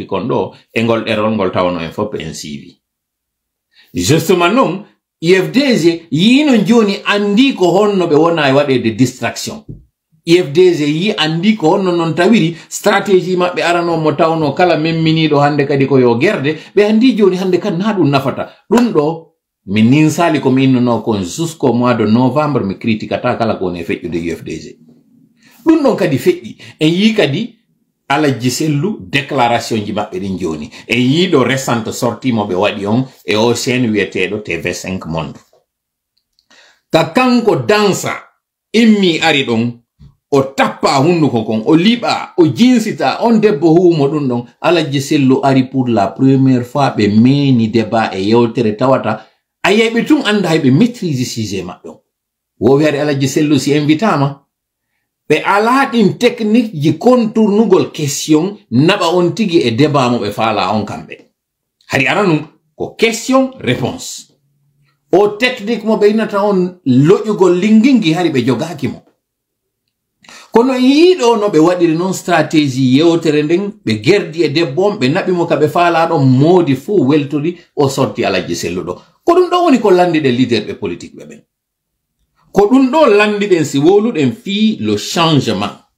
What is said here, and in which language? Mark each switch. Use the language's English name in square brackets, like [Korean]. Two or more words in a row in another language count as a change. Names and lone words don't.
[Fula] kon ɗo e ngol ɗerol ngol tawno en fof en siiwi justement noon IFDG yiino joni andi ko honno ɓe wona e waɗede distraction IFDG yi andi ko honno non tawiri stratégie maɓɓe aranomo tawno kala memminiɗo hande kadi ko yo gerde ɓe andi joni hande kadi na ɗum nafata ɗum ɗo min ninsali komi innuno kon [French] jusqu'au mois de novembre [Fula] mi critiquata kala ko woni e feƴƴude IFDG ɗum ɗon kadi feƴƴi en yi kadi Alhaji Sellu déclaration ji maɓɓe ɗin joni en yiiɗo [French] récente sortie [Fula] mo ɓe waɗi on e o chaîne wiyeteɗo TV5 Monde ka kanko dansa immi ari ɗon o tappa hunduko kon o liɓa o jinsita on debbo huumo ɗum ɗon Alhaji Sellu ari [French] pour la première fois [Fula] ɓe meni débat e yewtere tawata a yeyɓe tun anda hayɓe [French] maîtrise sujet [Fula] maɓɓe on wo wiyade Alhaji Sellu si invitama ɓe alaɗin technique ji contournugol question naɓa on tigi e débat mo ɓe faala on kamɓe hari ara num ko [French] question réponse [Fula] o technique mo ɓe innata on loƴugol lingingi hari ɓe jogaki mo kono yiiɗo no ɓe waɗiri noon stratégie yewtere nden ɓe gerdi e debbo on ɓe naɓimo ka ɓe faalaɗon moodi fuu weltori o sorti Alhaji Sellu ɗo ko ɗum ɗo woni ko landiɗe leader ɓe politique ɓe ɓen ko ɗum ɗo landiɗen si woluɗen fii [French] le changement